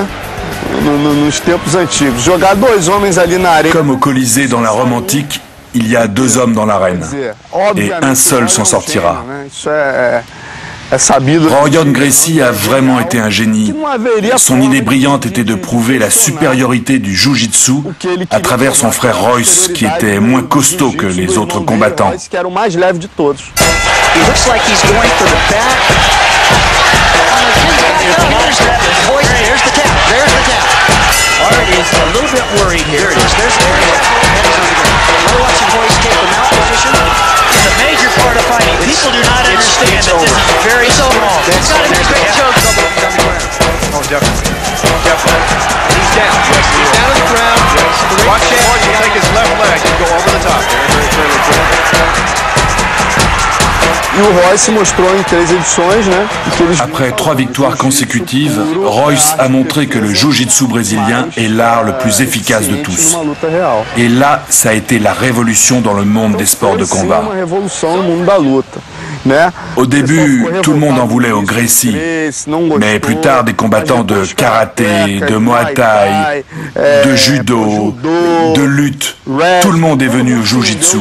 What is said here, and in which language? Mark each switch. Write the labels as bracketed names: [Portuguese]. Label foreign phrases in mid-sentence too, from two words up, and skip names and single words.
[Portuguese] Nos tempos antigos. Jogar dois homens ali na arena. [French] Comme au Colisée dans la Rome antique, il y a deux hommes dans l'arène et un seul s'en sortira. Rorion Gracie a vraiment été un génie. Son idée brillante était de prouver la supériorité du Jiu-Jitsu à travers son frère Royce, qui était moins costaud que les autres combattants. [English] There's the tap. There's the tap. Art is a little bit worried here. There's the we're watching Royce take the mount position. It's a major part of fighting. People do not understand that this is very strong. It's got to be a great choke. Oh, definitely. Definitely. He's down. Yes, he's down on the ground. Yes. Watch out. He'll take his left leg and go over the top. Very, very good. [French] Après 3 victoires consécutives, Royce a montré que le jiu-jitsu brésilien est l'art le plus efficace de tous. Et là, ça a été la révolution dans le monde des sports de combat. Au début, tout le monde en voulait au Gracie, mais plus tard, des combattants de karaté, de muay thai, de judo, de lutte, tout le monde est venu au jiu-jitsu.